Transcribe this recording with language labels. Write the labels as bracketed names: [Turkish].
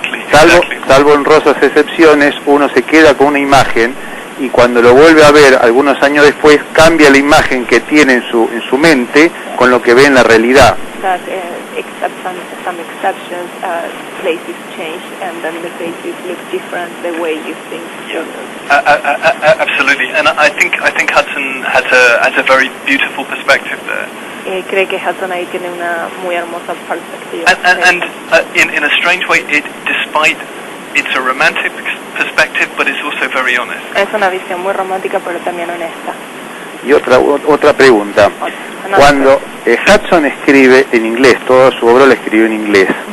[Spanish] Salvo honrosas excepciones, uno se queda con una imagen y cuando lo vuelve a ver algunos años después cambia la imagen que tiene en su mente con lo que ve en la realidad. [English] Except some exceptions, places change, and then the places look different the way you think. Yeah. Absolutely, and I think Hudson has a very beautiful perspective there. [Spanish] Cree que Hudson ahí tiene una muy hermosa perspectiva. [English] And in a strange way, despite it's a romantic perspective, but it's also very honest. [Spanish] Es una visión muy romántica, pero también honesta. Y otra pregunta. Cuando Hudson escribe en inglés, toda su obra la escribió en inglés.